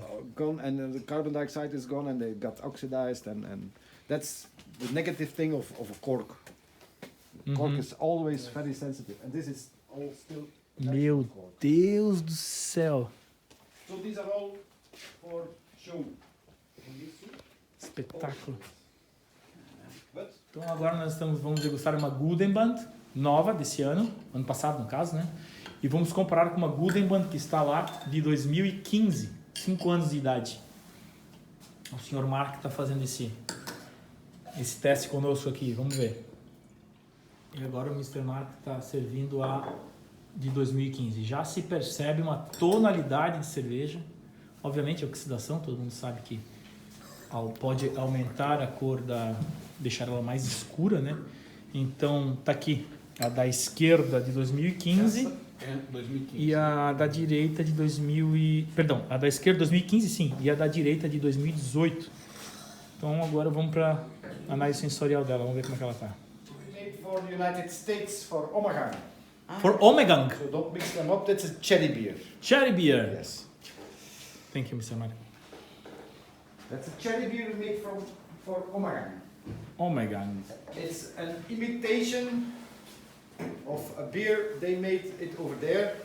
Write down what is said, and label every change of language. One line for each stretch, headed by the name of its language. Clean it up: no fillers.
English: are gone, and the carbon dioxide is gone, and they got oxidized, and that's the negative thing of a cork. Cork Mhm. is always very sensitive, and this is all still
Portuguese: Meu
English: natural cork.
Portuguese: Deus do céu.
English: So these are all for show.
Portuguese: Espetáculo.
English: But
Portuguese: Então agora nós vamos degustar uma Gudenband nova desse ano passado no caso, né? E vamos comparar com uma Gudenband que está lá de 2015, 5 anos de idade. O senhor Mark está fazendo esse teste conosco aqui, vamos ver. E agora o Mr. Mark está servindo a de 2015. Já se percebe uma tonalidade de cerveja. Obviamente a oxidação, todo mundo sabe que pode aumentar a cor deixar ela mais escura, né? Então tá aqui a da esquerda de 2015 É 2015. e a da direita de perdão, a da esquerda de 2015 sim, e a da direita de 2018. Então agora vamos para análise sensorial dela, vamos ver como é que ela tá.
English: made for the United States for Omegang. For Omegang, So don't mix them up. That's a cherry beer. cherry beer. Yes. Thank you, Mr. Mark. That's a cherry beer made for Omegang. Omegang. It's an imitation of a beer they made it over there